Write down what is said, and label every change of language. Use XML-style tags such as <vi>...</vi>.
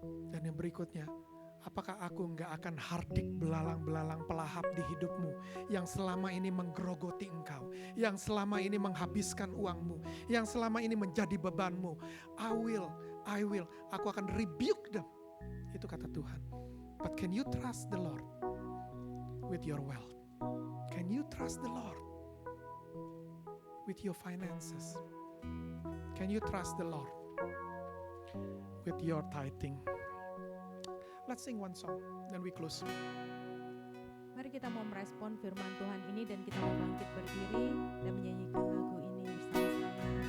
<id>Dan yang berikutnya, apakah aku enggak akan hardik belalang-belalang pelahap di hidupmu yang selama ini menggerogoti engkau, yang selama ini menghabiskan uangmu, yang selama ini menjadi bebanmu.</id> <en>I will,</en> <id>aku akan</id> <en>rebuke them.</en> <id>Itu kata Tuhan.</id> <en>But can you trust the Lord with your wealth? Can you trust the Lord with your finances? Can you trust the Lord with your tithing? Let's sing one song, then we close.</en> <id>Mari kita mau merespon firman Tuhan ini dan kita mau bangkit berdiri dan menyanyikan lagu ini bersama-sama.</id>